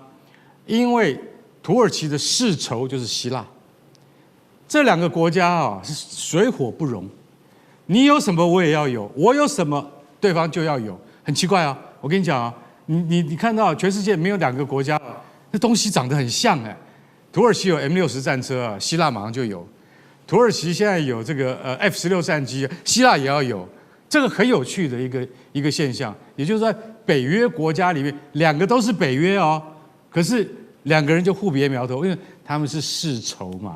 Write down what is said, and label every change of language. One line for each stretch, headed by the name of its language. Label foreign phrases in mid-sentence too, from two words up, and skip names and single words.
Chinese: 因為土耳其的世仇就是希臘，這2個國家啊是水火不容。你有什麼我也要有，我有什麼對方就要有，很奇怪啊！我跟你講啊，你看到全世界沒有2個國家，那東西長得很像哎。土耳其有 M60 戰車啊，希臘馬上就有；土耳其現在有這個F-16戰機，希臘也要有。這個很有趣的一個現象，也就是在北約國家裡面，2個都是北約哦，可是2個人就互別苗頭，因為他們是世仇嘛。